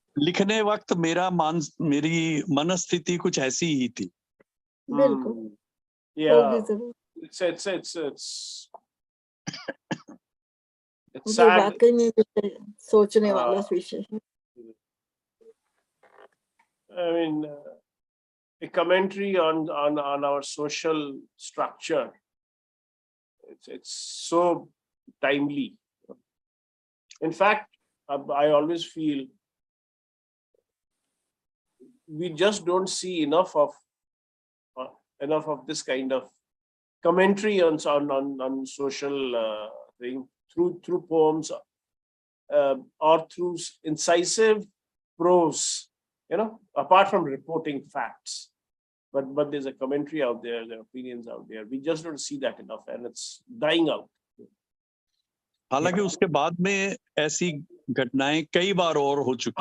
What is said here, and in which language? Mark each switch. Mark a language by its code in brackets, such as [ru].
[hi] लिखने वक्त मेरी मनस्थिति कुछ ऐसी ही थी। बिल्कुल। [en] yeah. [hi] होगी जरूर। [en] It's [hi] वो [en] sad. [hi] वाकई में सोचने वाला विषय है। [en] I mean, a commentary on our social structure. It's so timely. In fact, I always feel we just don't see enough of this kind of commentary on social thing through poems or through incisive prose. You know, apart from reporting facts, but there's a commentary out there, there are opinions out there. We just don't see that enough, and it's dying out. [hi] हालांकि उसके बाद में ऐसी घटनाएं कई बार और हो चुकी